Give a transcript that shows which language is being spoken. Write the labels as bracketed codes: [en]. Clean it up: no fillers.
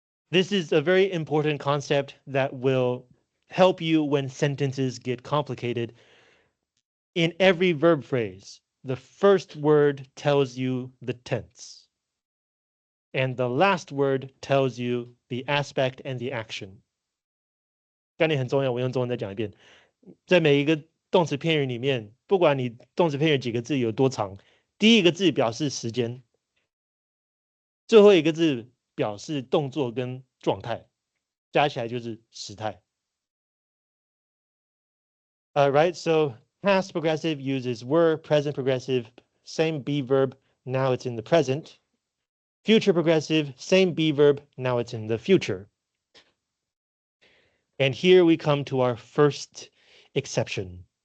[en] This is a very important concept that will help you when sentences get complicated. In every verb phrase, the first word tells you the tense, and the last word tells you the aspect and the action. [zh] 概念很重要，我用中文再讲一遍。在每一个动词片语里面，不管你动词片语几个字有多长，第一个字表示时间，最后一个字表示动作跟状态，加起来就是时态。 [en] Right, so past progressive uses were, present progressive, same be verb, now it's in the present. Future progressive, same be verb, now it's in the future. And here we come to our first exception.